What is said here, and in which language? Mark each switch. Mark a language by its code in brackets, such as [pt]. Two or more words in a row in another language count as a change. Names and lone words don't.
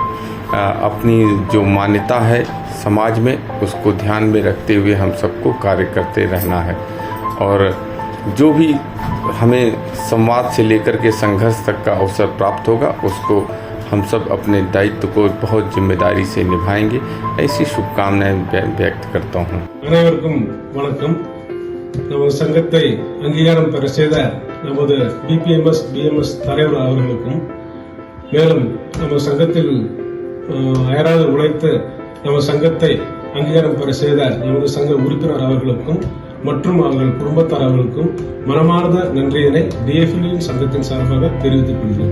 [hi] अपनी जो मान्यता है समाज में, उसको ध्यान में रखते हुए हम सबको कार्य करते रहना है। और जो भी हमें संवाद से लेकर के संघर्ष तक का अवसर प्राप्त होगा, उसको हम सब अपने दायित्व को बहुत जिम्मेदारी से निभाएंगे। ऐसी शुभकामनाएं व्यक्त करता हूँ। [ta] அனைவருக்கும் வணக்கம்। நமது சங்கத்தை அங்கீகாரம் பெற செய்த நமது பிபிஎம்எஸ் பிஎம்எஸ் தலைவர் அவர்களுக்கும், மேலும் நமது சங்கத்தில் அயராது உழைத்து நமது சங்கத்தை அங்கீகாரம் பெற செய்த நமது சங்க உறுப்பினர் அவர்களுக்கும் மற்றும் அவர்கள் குடும்பத்தார் அவர்களுக்கும் மனமார்ந்த நன்றியினை டிஎஃப்எல்யூ சங்கத்தின் சார்பாக தெரிவித்துக் கொள்கிறேன்।